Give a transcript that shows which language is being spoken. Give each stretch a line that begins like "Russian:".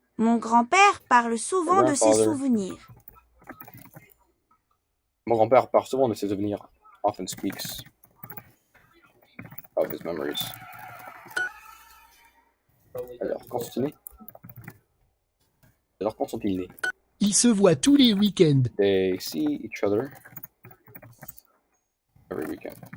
French: Mon grand-père parle souvent de ses souvenirs. Mon grand-père parle souvent de ses souvenirs.
English: Often speaks of his memories.
French: Alors, quand sont-ils nés? Ils se voient tous les week-ends.
English: They see each other every weekend.